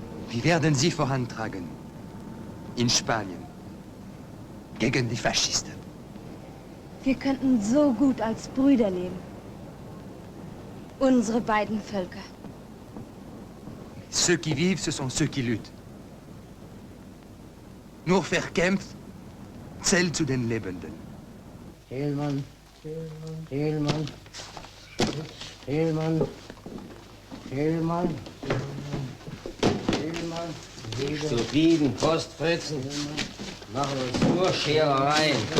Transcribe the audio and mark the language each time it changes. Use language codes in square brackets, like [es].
[de] Wir werden sie vorantragen. In Spanien. Gegen die Faschisten. Wir könnten so gut als Brüder leben. Unsere beiden Völker. [fr] Ceux qui vivent, ce sont ceux qui luttent. [de] Nur verkämpft zählt zu den Lebenden. Thälmann, Thälmann, Thälmann, Thälmann, Thälmann. Nicht zufrieden, Postfritzen. Machen uns nur Scherereien.